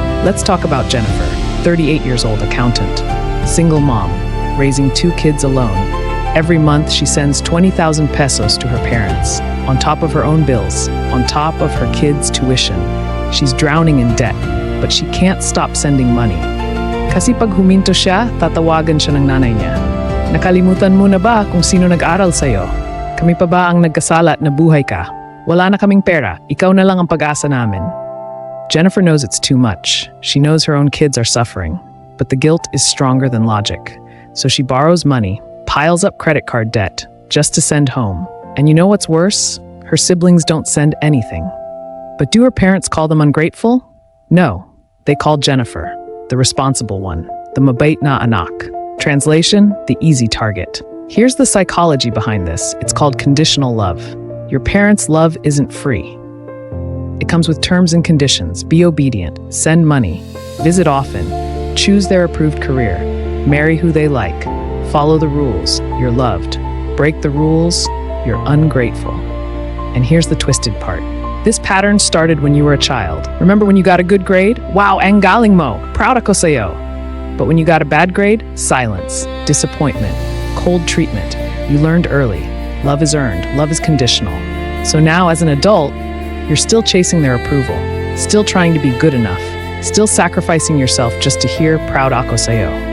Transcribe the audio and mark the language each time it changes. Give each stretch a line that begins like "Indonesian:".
English: Let's talk about Jennifer, 38 years old, accountant, single mom, raising 2 kids alone. Every month, she sends 20,000 pesos to her parents, on top of her own bills, on top of her kids' tuition. She's drowning in debt, but she can't stop sending money.
Filipino: Kasi pag huminto siya, tatawagan siya ng nanay niya. Nakalimutan mo na ba kung sino nag-aral sa'yo? Kami pa ba ang nagkasala at nabuhay ka? Wala na kaming pera, ikaw na lang ang pag-asa namin.
English: Jennifer knows it's too much. She knows her own kids are suffering, but the guilt is stronger than logic. So she borrows money, piles up credit card debt, just to send home. And you know what's worse? Her siblings don't send anything. But do her parents call them ungrateful? No. They call Jennifer, the responsible one, the
Filipino: mabait na anak.
English: Translation, the easy target. Here's the psychology behind this. It's called conditional love. Your parents' love isn't free. It comes with terms and conditions. Be obedient, send money, visit often, choose their approved career, marry who they like, follow the rules, you're loved. Break the rules, you're ungrateful. And here's the twisted part. This pattern started when you were a child. Remember when you got a good grade?
Filipino: Wow, ang galing mo, proud ako sa'yo.
English: But when you got a bad grade, silence, disappointment, cold treatment. You learned early. Love is earned, love is conditional. So now as an adult, you're still chasing their approval, still trying to be good enough, still sacrificing yourself just to hear
Filipino: proud ako sa'yo.